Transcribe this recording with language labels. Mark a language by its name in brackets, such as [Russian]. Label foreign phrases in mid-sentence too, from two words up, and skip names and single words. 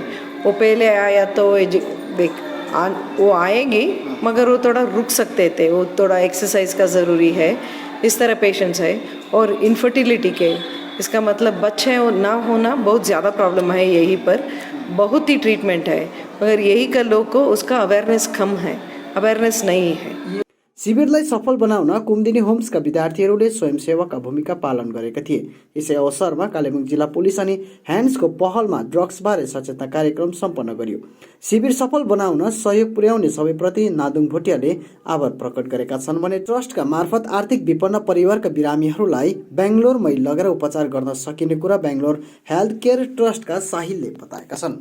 [Hindi] वो पहले आया तो वो आएगी मगर वो थोड़ा रुक सकते थे, वो थोड़ा एक्सरसाइज का ज़रूरी है। इस तरह पेशेंट्स है। और इनफर्टिलिटी के, इसका मतलब बच्चे ना होना बहुत ज़्यादा प्रॉब्लम है, यहीं पर बहुत ही ट्रीटमेंट है, मगर यही का लोग को उसका अवेयरनेस कम है, अवेयरनेस नहीं है। [Nepali] शिविरलाई सफल बनाउन कुमुदिनी होम्सका विद्यार्थीहरूले स्वयंसेवकका भूमिका पालन गरेका थिए। यसै अवसरमा कालेबुङ जिल्ला पुलिस अनि ह्यान्ड्सको पहलमा ड्रग्सबारे सचेतना कार्यक्रम सम्पन्न गरियो। शिविर सफल बनाउन सहयोग पुर्याउने सबैप्रति नादुङ भोटियाले आभार प्रकट गरेका छन् भने ट्रस्टका मार्फत आर्थिक विपन्न परिवारका बिरामीहरूलाई बेङ्गलोरमै लगेर उपचार गर्न सकिने कुरा बेङ्गलोर हेल्थ केयर ट्रस्टका साहिलले बताएका छन्।